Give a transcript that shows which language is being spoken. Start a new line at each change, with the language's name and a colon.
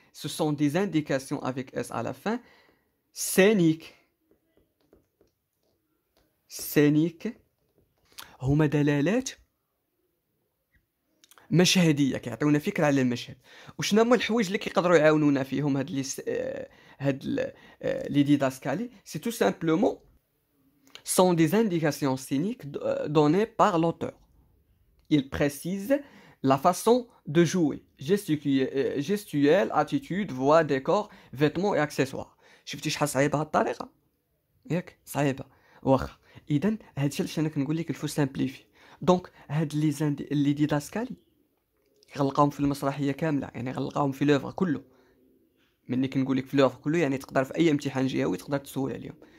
French: ce sont des indications avec S à la fin, scéniques.
Arabic: scéniques هما دلالات مشهديه كيعطيونا فكره على المشهد. وشنو هما الحوايج اللي كيقدروا يعاونونا فيهم هاد
French: لي ديداسكالي؟ سي تو سامبلومون sont des indications scéniques données par l'auteur. Il précise la façon de jouer, gestuelle, attitude, voix, décor, vêtements et accessoires.
Arabic: شفتي شحال صعيبه هاد الطريقه؟ ياك صعيبه واخا. اذا هادشي علاش انا كنقول لك الفو سامبليفي. دونك هاد لي ديداسكالي غنلقاهم في المسرحيه كامله، يعني غنلقاهم في لوفر كله. ملي كنقول لك في لوفر كله يعني تقدر في اي امتحان جهوي تقدر تسول عليهم.